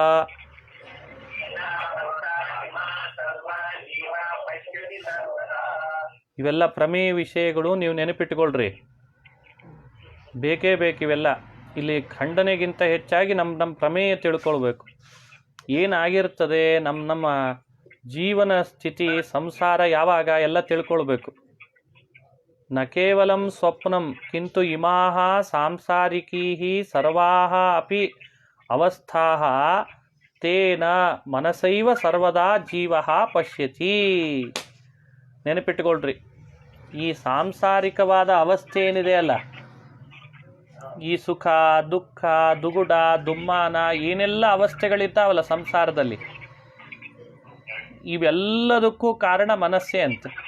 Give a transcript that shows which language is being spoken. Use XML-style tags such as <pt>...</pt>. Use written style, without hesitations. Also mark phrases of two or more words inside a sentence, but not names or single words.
<kn>ಇವೆಲ್ಲ ಪ್ರಮೇಯ ವಿಷಯಗಳು, ನೀವು ನೆನಪಿಟ್ಟುಕೊಳ್ರಿ. ಬೇಕೇ ಬೇಕಿವೆಲ್ಲ. ಇಲ್ಲಿ ಖಂಡನೆಗಿಂತ ಹೆಚ್ಚಾಗಿ ನಮ್ಮ ಪ್ರಮೇಯ ತಿಳ್ಕೊಳ್ಬೇಕು. ಏನಾಗಿರ್ತದೆ ನಮ್ಮ ಜೀವನ ಸ್ಥಿತಿ, ಸಂಸಾರ ಯಾವಾಗ ಎಲ್ಲ ತಿಳ್ಕೊಳ್ಬೇಕು.</kn> <sa>ನ ಕೇವಲಂ ಸ್ವಪ್ನಂ ಕಿಂತು ಇಮಾಹ ಸಾಂಸಾರಿಕೀ ಸರ್ವಾಹ ಅಪಿ ಅವಸ್ಥಾಃ ತೇನ ಮನಸೈವ ಸರ್ವದಾ ಜೀವ ಪಶ್ಯತಿ.</sa> <kn>ನೆನಪಿಟ್ಟುಕೊಳ್ರಿ. ಈ ಸಾಂಸಾರಿಕವಾದ ಅವಸ್ಥೆ ಏನಿದೆ ಅಲ್ಲ, ಈ ಸುಖ ದುಃಖ ದುಗುಡ ದುಮ್ಮಾನ ಏನೆಲ್ಲ ಅವಸ್ಥೆಗಳಿದ್ದಾವಲ್ಲ ಸಂಸಾರದಲ್ಲಿ, ಇವೆಲ್ಲದಕ್ಕೂ ಕಾರಣ ಮನಸ್ಸೇ ಅಂತೆ.</kn>